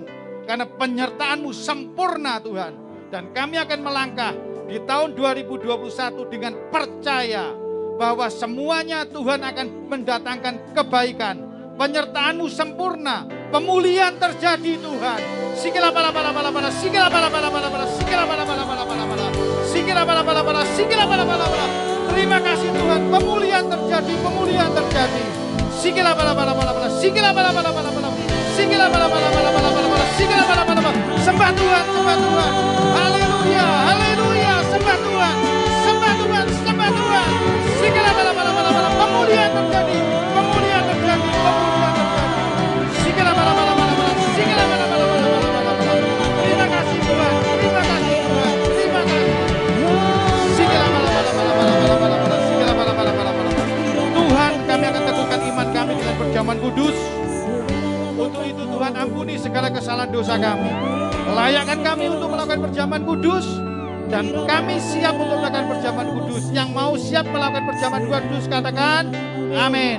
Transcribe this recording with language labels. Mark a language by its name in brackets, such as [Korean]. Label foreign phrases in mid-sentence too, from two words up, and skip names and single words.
[Indonesian] Karena penyertaan-Mu sempurna Tuhan. Dan kami akan melangkah di tahun 2021 dengan percaya bahwa semuanya Tuhan akan mendatangkan kebaikan. Penyertaan-Mu sempurna, pemulihan terjadi Tuhan. Sikila bala bala bala bala, sikila bala bala bala bala, sikila bala bala bala bala bala, sikila bala bala bala, sikila bala bala bala. Terima kasih Tuhan, pemulihan terjadi, pemulihan terjadi. Sikila bala bala bala bala, sikila bala bala bala bala, sikila bala bala bala bala bala, sikila bala bala bala. Sembah Tuhan, sembah Tuhan. Haleluya, haleluya, sembah Tuhan, sembah Tuhan, sembah Tuhan. Sikila bala bala bala bala, pemulihan terjadi, pemulihan terjadi, pemulihan terjadi. Sikila bala bala bala bala, sikila bala bala bala bala bala. Terima kasih Tuhan, terima kasih Tuhan, terima kasih. Sikila bala bala bala bala bala bala bala, sikila bala bala bala bala. Tuhan, kami akan teguhkan iman kami dengan perjamuan kudus. Untuk itu Tuhan ampuni segala kesalahan dosa kami. Layakkan kami untuk melakukan perjamuan kudus. Dan kami siap untuk melakukan perjamuan kudus. Yang mau siap melakukan perjamuan kudus katakan amin.